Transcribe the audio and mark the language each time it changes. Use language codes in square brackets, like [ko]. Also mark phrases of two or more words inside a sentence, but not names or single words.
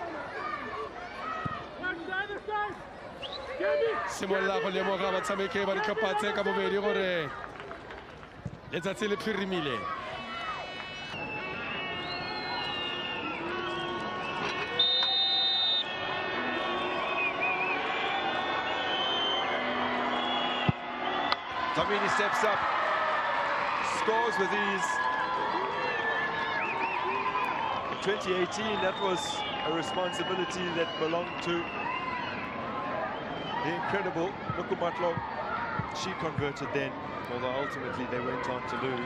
[tn] Simolla go le mo ga ba tshameke ba ditlhopatse ka bobedi gore letsatsi le phirimile. [en] Dlamini steps up, scores with ease. In 2018, that was a responsibility that belonged to the incredible Nukumatlo. She converted then, although ultimately they went on to lose.